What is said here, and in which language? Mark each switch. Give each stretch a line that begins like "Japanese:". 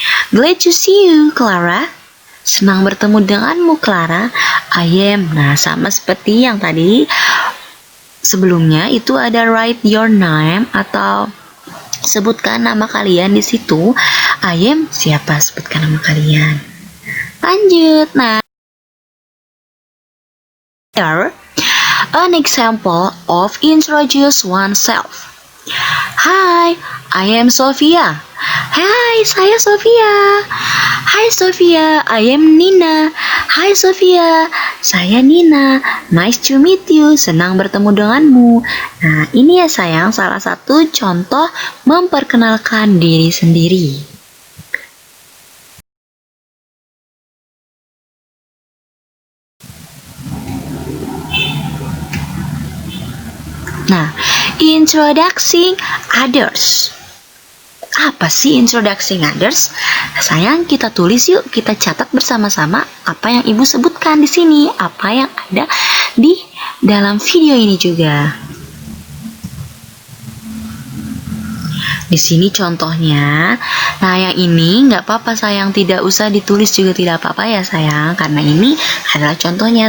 English: Glad to see you, Clara.
Indonesian: Senang bertemu denganmu,
English: Clara. I am.
Indonesian: Nah, sama seperti yang tadi sebelumnya itu ada
English: write your name
Indonesian: atau sebutkan nama kalian di situ.
English: I am
Indonesian: siapa? Sebutkan nama kalian. Lanjut.
English: Nah, here an example of introduce oneself. Hi, I am Sophia.
Indonesian: Hai, saya Sophia. Hai Sophia,
English: I am Nina.
Indonesian: Hai Sophia, saya Nina.
English: Nice to meet you.
Indonesian: Senang bertemu denganmu. Nah, ini ya sayang salah satu contoh memperkenalkan diri sendiri.
English: Nah, introducing others.
Indonesian: Apa sih
English: introducing others?
Indonesian: Sayang, kita tulis yuk, kita catat bersama-sama apa yang Ibu sebutkan di sini, apa yang ada di dalam video ini juga. Di sini contohnya. Nah, yang ini nggak apa-apa sayang, tidak usah ditulis juga tidak apa-apa ya sayang, karena ini adalah contohnya.